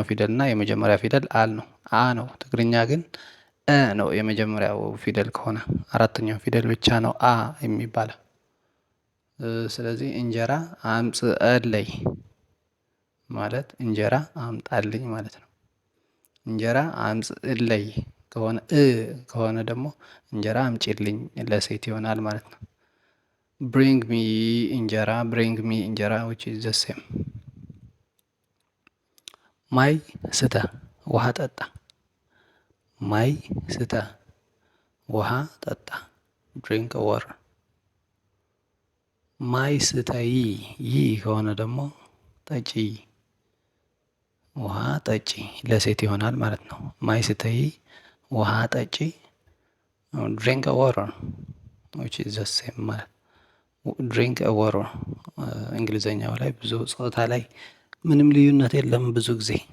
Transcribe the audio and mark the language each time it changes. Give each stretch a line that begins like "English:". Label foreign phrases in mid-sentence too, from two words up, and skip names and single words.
Amharic: ፊደል እና የመጀመሪያ ፊደል አል ነው፣ አ ነው። ትግርኛ ግን ነው የመጀመሪያው ፊደል ከሆነ፣ አራተኛው ፊደል ብቻ ነው አ የሚባለው። ስለዚህ
Tigrinya: እንጀራ አምጽአለይ
Amharic: ማለት እንጀራ አምጣልኝ ማለት ነው።
Tigrinya: እንጀራ አምጽእለይ
Amharic: ከሆነ ደግሞ እንጀራ አምጪልኝ ለሴት ይሆናል ማለት ነው።
English: bring me እንጀራ which is the same።
Tigrinya: ማይ ስተ
Amharic: ውሃ ጠጣ።
Tigrinya: ማይ ስጠ፣
Amharic: ውሃ ጠጣ።
English: drink water።
Tigrinya: ማይ ስጠይ
Amharic: ይ ከሆነ ደግሞ ጠጪ፣ ውሃ ጠጪ ለሴት ይሆናል ማለት ነው።
Tigrinya: ማይ ስጠይ
Amharic: ውሃ ጠጪ።
English: drink water which is the same
Amharic: ማለት
English: drink water።
Amharic: እንግሊዘኛው ላይ ብዙ ጾታ ላይ ምንም ልዩነት የለም ብዙ ጊዜ።